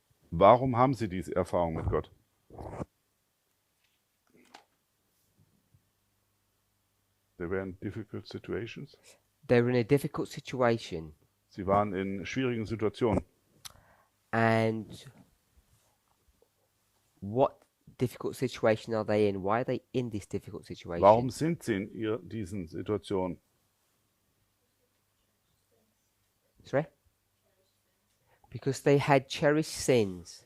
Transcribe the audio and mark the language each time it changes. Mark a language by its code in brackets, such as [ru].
[de] Warum haben sie diese Erfahrung mit Gott? [en] They were in difficult situations. They were in a difficult situation, [de] Sie waren in schwierigen Situationen. [en] and what difficult situation are they in? Why are they in this difficult situation? [de] Warum sind sie in diesen Situationen? [en] Sorry? Because they had cherished sins,